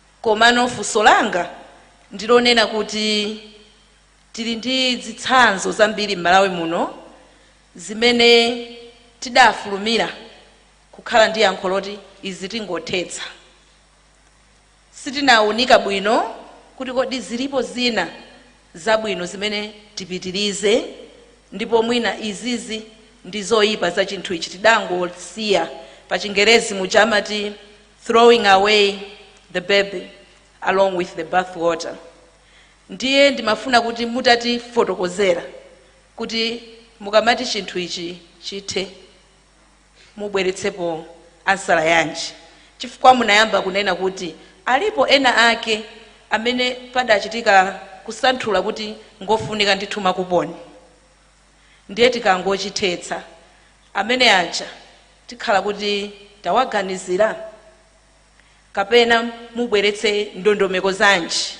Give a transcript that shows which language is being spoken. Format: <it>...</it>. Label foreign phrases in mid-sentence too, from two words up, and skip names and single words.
<ny>komano funso langa ndilonena kuti tili ndi zitsanzo zambiri m'Malawi muno zimene tidafulumira kukhala ndi yankho loti izi tingothetsa. Sitinawunika bwino kuti kodi zilipo zina zabwino zimene tipitirize, ndipo mwina izizi ndi zoyipa za chinthu ichi tidangosiya. Pa Chingerezi muja amati</ny> <en>throwing away the baby along with the bathwater.</en> <ny>Ndiye ndimafuna kuti mutatifotokozera kuti mukamati chinthu ichi chithe mubweretsepo ansala yanji, chifukwa munayamba kunena kuti alipo ena ake amene padachitika kusanthula kuti ngofunika ndithu makuponi, ndiye tikangochithetsa amene aja tikhala kuti tawaganizira kapena mubweretse ndondomeko zanji.</ny>